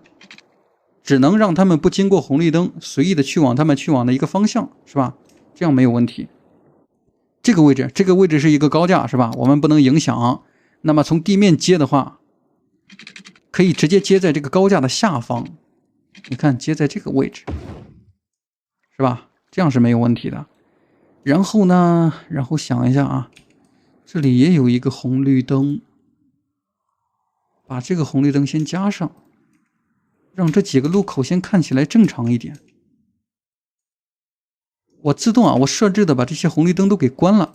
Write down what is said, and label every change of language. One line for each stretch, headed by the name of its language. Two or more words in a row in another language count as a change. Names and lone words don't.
Chinese: 只能让他们不经过红绿灯，随意的去往他们去往的一个方向，是吧？这样没有问题。这个位置是一个高架，是吧？我们不能影响。那麼從地面接的話，可以直接接在這個高架的下方。你看，接在這個位置，是吧？這樣是沒有問題的。然後呢，然後想一下啊，這裡也有一個紅綠燈，把這個紅綠燈先加上，讓這幾個路口先看起來正常一點。我自動啊，我設置的把這些紅綠燈都給關了。